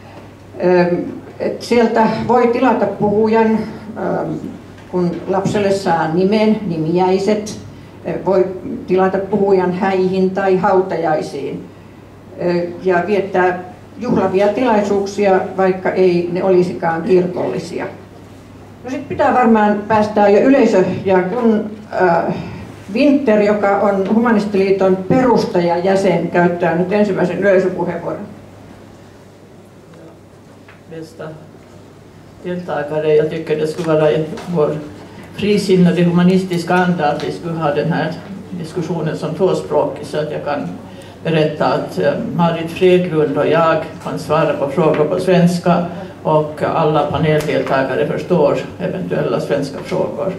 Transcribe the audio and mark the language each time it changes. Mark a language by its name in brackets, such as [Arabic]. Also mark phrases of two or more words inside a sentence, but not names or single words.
[Finnish] Sieltä voi tilata puhujan, kun lapselle saa nimen, nimiäiset, voi tilata puhujan häihin tai hautajaisiin ja viettää juhlavia tilaisuuksia, vaikka ei ne olisikaan kirkollisia. No sitten pitää varmaan päästää jo yleisö, ja kun Winter, joka on Humanistiliiton perustajajäsen, käyttää nyt ensimmäisen yleisöpuheenvuoron. [Swedish] Bästa deltagare, jag tycker det skulle vara vår frisinnade humanistiska anda att vi skulle ha den här diskussionen som tvåspråkig, så att jag kan berätta att Marit Fredlund och jag kan svara på frågor på svenska och alla paneldeltagare förstår eventuella svenska frågor.